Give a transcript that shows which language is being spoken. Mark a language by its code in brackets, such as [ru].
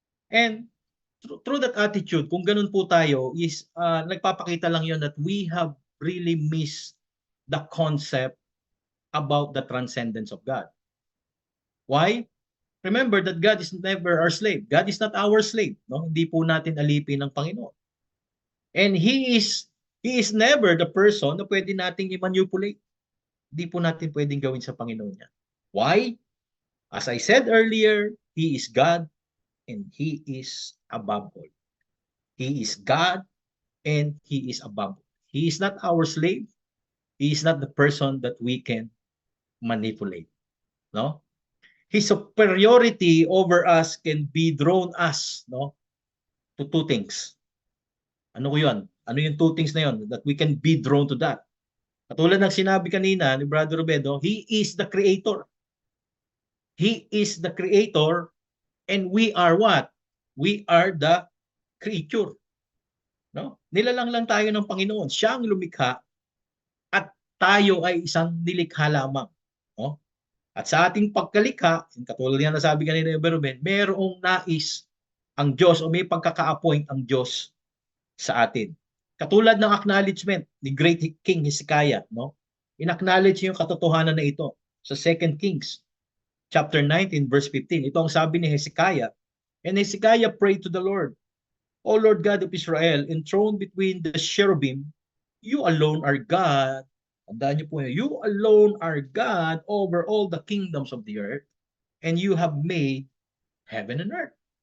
[en] And through that attitude, [tl] kung ganun po tayo, [en] is [tl] nagpapakita lang yon [en] that we have really missed the concept about the transcendence of God. Why? Remember that God is never our slave. God is not our slave. No? [tl] Hindi po natin alipin ng Panginoon. [en] And He is never the person [tl] na pwede nating i-manipulate. Hindi po natin pwedeng gawin sa Panginoon niya. [en] Why? As I said earlier, He is God and He is above all. He is God and He is above all. He is not our slave. He is not the person that we can manipulate. No? His superiority over us can be drawn us, no, to two things. [tl] Ano ko yun? Ano yung [en] two things [tl] na yun? [en] That we can be drawn to that. [tl] Katulad ng sinabi kanina ni [en] Brother Robedo, He is the Creator. He is the Creator and we are what? We are the creature. No? [tl] Nilalang lang tayo ng Panginoon. Siya ang lumikha at tayo ay isang nilikha lamang. No? At sa ating pagkalikha, katulad yan na sabi kanina ni Ruben, mayroong nais ang Diyos o may pagkaka-appoint ang Diyos sa atin. Katulad ng acknowledgement ni Great King Hezekiah, no? In-acknowledge yung katotohanan na ito sa 2 Kings chapter 19 verse 15. Ito ang sabi ni Hezekiah. [en] And Hezekiah prayed to the Lord, O Lord God of Israel, enthroned between the cherubim, you alone are God. [tl] Tandaan niyo po yun. [en] You alone are God over all the kingdoms of the earth, and you have made heaven and earth.